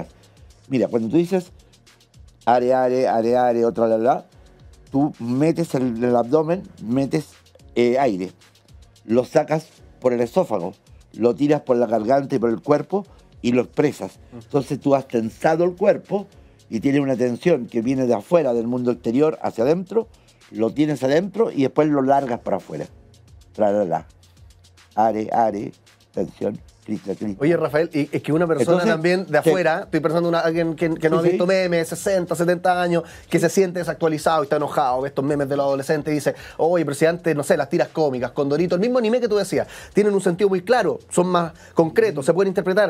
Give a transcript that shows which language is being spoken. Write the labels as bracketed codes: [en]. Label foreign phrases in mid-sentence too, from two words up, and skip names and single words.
[es] Mira, cuando tú dices are, are, are, are, otra la, tú metes en el abdomen, metes aire, lo sacas por el esófago, lo tiras por la garganta y por el cuerpo y lo expresas. Entonces tú has tensado el cuerpo y tienes una tensión que viene de afuera, del mundo exterior, hacia adentro, lo tienes adentro y después lo largas para afuera. Tralala. Are, are, tensión. Oye, Rafael, y es que una persona también de afuera, estoy pensando en alguien que no ha visto memes, 60, 70 años, que se siente desactualizado y está enojado, ve estos memes de los adolescentes y dice, oye, pero si antes, no sé, las tiras cómicas, Condorito, el mismo anime que tú decías, tienen un sentido muy claro, son más concretos, se pueden interpretar.